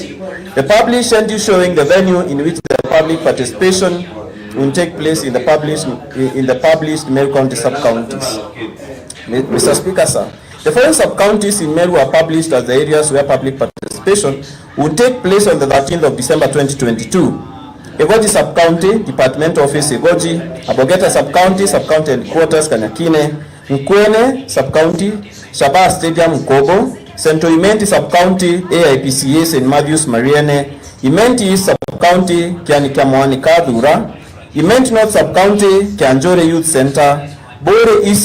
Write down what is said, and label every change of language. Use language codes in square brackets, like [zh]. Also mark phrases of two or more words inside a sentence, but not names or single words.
[en] The published schedule showing the venue in which the public participation will take place in the published Meru County sub-counties. Mr. Speaker, sir, the following sub-counties in Meru are published as the areas where public participation will take place on the 13th of December 2022. Egoji Sub-County, Department Office Egoji, Abogeta Sub-County, Sub-County Headquarters Kanyakine, Mkwene Sub-County, Shabaa Stadium Mkobo, Central Imenti Sub-County, AIPCA St. Matthews Mariene, Imenti East Sub-County, Kianikamwani Kadura, Imenti North Sub-County, Kianjore Youth Center, Bore East